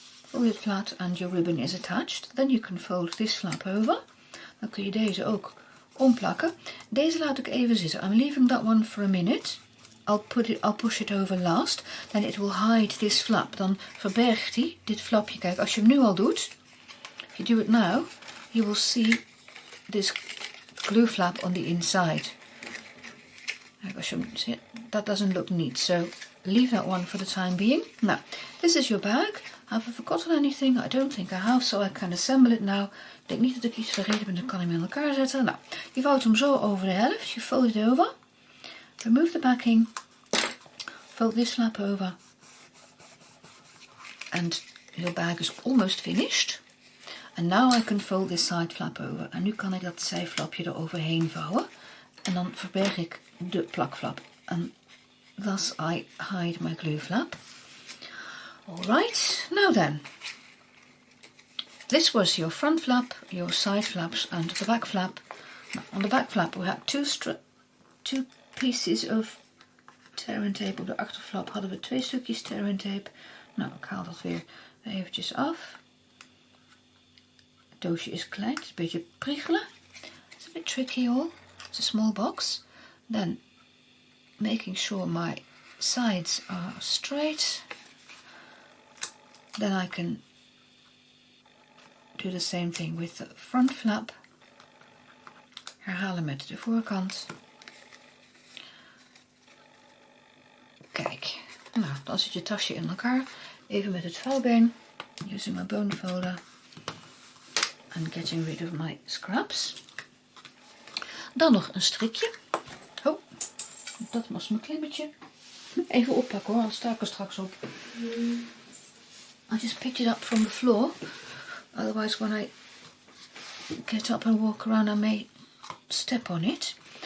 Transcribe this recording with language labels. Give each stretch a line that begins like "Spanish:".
English: Fold it flat and your ribbon is attached. Then you can fold this flap over.
Dutch: Dan kun je deze ook omplakken. Deze laat ik even zitten.
English: I'm leaving that one for a minute. I'll push it over last. Then it will hide this flap.
Dutch: Dan verbergt hij dit flapje. Kijk, als je hem nu al doet.
English: If you do it now, you will see this glue flap on the inside.
Dutch: Kijk, als je hem ziet,
English: that doesn't look neat. So leave that one for the time being. Now, this is your bag. Have I forgotten anything? I don't think I have, so I can assemble it now.
Dutch: Ik denk niet dat ik iets vergeten ben, dan kan ik hem in elkaar zetten. Nou, je vouwt hem zo over de helft.
English: You fold it over. Remove the backing. Fold this flap over. And your bag is almost finished. And now I can fold this side flap over.
Dutch: En nu kan ik dat zijflapje er overheen vouwen. En dan verberg ik de plakflap.
English: And thus I hide my glue flap. Alright, now then. This was your front flap, your side flaps and the back flap. Now, on the back flap we had two pieces of tear and tape.
Dutch: Op de achterflap hadden we 2 stukjes tear and tape. Nou, ik haal dat weer eventjes af. Het doosje is klein, het is een beetje priegelen.
English: It's a bit tricky all. It's a small box. Then making sure my sides are straight. Then I can do the same thing with the front flap.
Dutch: Herhalen met de voorkant. Kijk, nou, dan zit je tasje in elkaar. Even met het vouwbeen.
English: Using my bone folder. And getting rid of my scraps.
Dutch: Dan nog een strikje. Oh, dat was mijn klimmetje. Even oppakken hoor, dan sta ik er straks op.
English: I just picked it up from the floor. Otherwise when I get up and walk around I may step on it.